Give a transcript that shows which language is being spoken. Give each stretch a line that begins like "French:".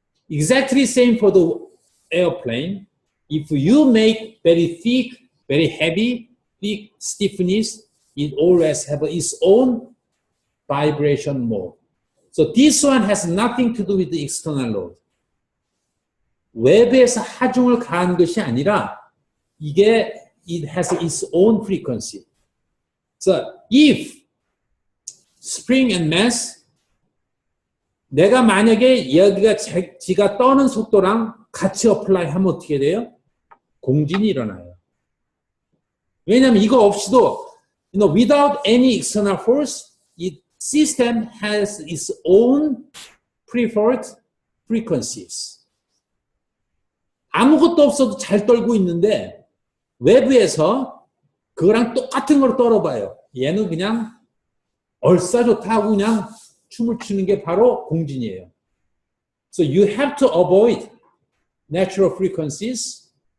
English: Exactly same for the airplane. If you make very thick, very heavy, thick stiffness, it always has its own vibration mode. So this one has nothing to do with the external load.
Korean: 외부에서 하중을 가한 것이 아니라 이게
English: it has its own frequency. So if spring and mass
Korean: 내가 만약에 여기가 지가 떠는 속도랑 같이 어플라이 하면 어떻게 돼요? 공진이 일어나요. 왜냐하면 이거 없이도
English: without any external force, 이 system has its own preferred frequencies.
Korean: 아무것도 없어도 잘 떨고 있는데 외부에서 그거랑 똑같은 걸 떨어봐요. 얘는 그냥 얼싸 좋다 하고 그냥 춤을 추는 게 바로 공진이에요.
English: So you have to avoid natural frequencies.